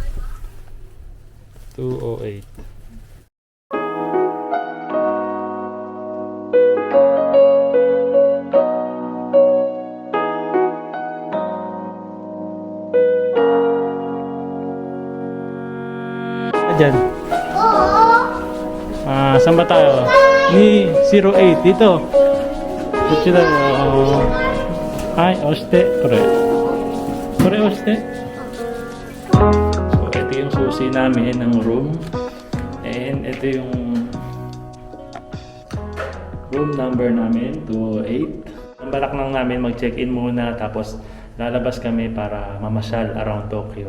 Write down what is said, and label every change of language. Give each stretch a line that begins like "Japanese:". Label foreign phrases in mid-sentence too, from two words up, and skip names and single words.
Filipino: 208. Diyan. Saan ba tayo? Ni 08 dito.
Japanese: Kuchira. Ay, oshite. これ押して.
Filipino: So, ito yung susi namin ng room. And ito yung
English: room number
Filipino: namin, 208. Ang balak lang namin mag-check-in muna tapos lalabas kami para mamasyal around Tokyo.